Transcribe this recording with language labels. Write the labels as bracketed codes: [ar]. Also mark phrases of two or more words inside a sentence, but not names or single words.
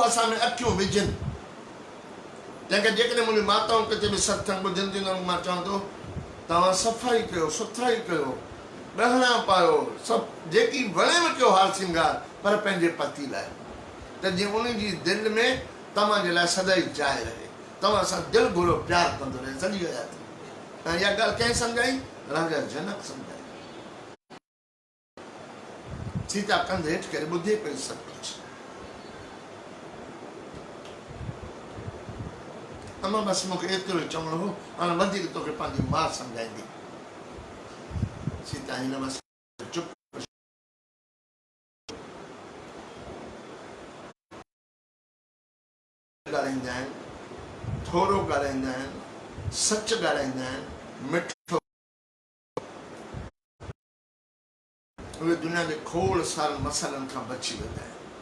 [sd] असां में अखियूं विझनि जंहिंखे जेकॾहिं मुंहिंजी माताऊं किथे बि सत्संग ॿुधंदियूं आहिनि मां चवां थो तव्हां सफ़ाई कयो सुथराई कयो ॾहणा पायो सभु जेकी वणे में कयो हार सिंगार पर पंहिंजे पति लाइ त जीअं उन जी दिलि में तव्हांजे लाइ सदाई जाइ रहे तव्हां सां दिलि घुरो प्यारु कंदो रहे सॼी हयाती ऐं इहा ॻाल्हि कंहिं सम्झाई राजा जनक सम्झाई सीता कंध हेठि करे ॿुधे पई सभु कुझु अमा बसि मूंखे एतिरो ई चवणो हो हाणे वधीक तोखे पंहिंजी माउ सम्झाईंदी सीता हिन बसि चुप ॻाल्हाईंदा आहिनि थोरो ॻाल्हाईंदा आहिनि सच ॻाल्हाईंदा आहिनि मिठो उहे दुनिया जे खोड़ सारनि मसालनि खां बची वेंदा आहिनि